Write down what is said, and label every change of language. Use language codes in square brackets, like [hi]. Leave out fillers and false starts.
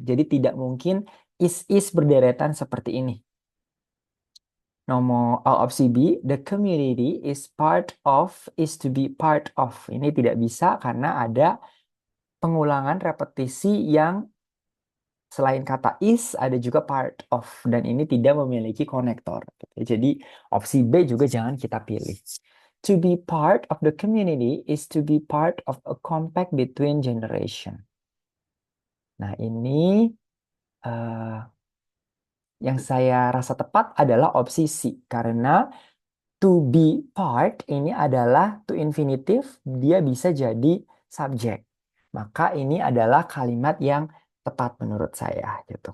[id] Jadi tidak mungkin is berderetan seperti ini. Nomor opsi B, [en] the community is part of, is to be part of. [id] Ini tidak bisa karena ada pengulangan repetisi yang selain kata is ada juga part of dan ini tidak memiliki konektor. Jadi opsi B juga jangan kita pilih. [en] To be part of the community is to be part of a compact between generation. [id] Nah, ini yang saya rasa tepat adalah opsi C karena to be part ini adalah to infinitive, dia bisa jadi subjek. Maka ini adalah kalimat yang tepat menurut saya gitu.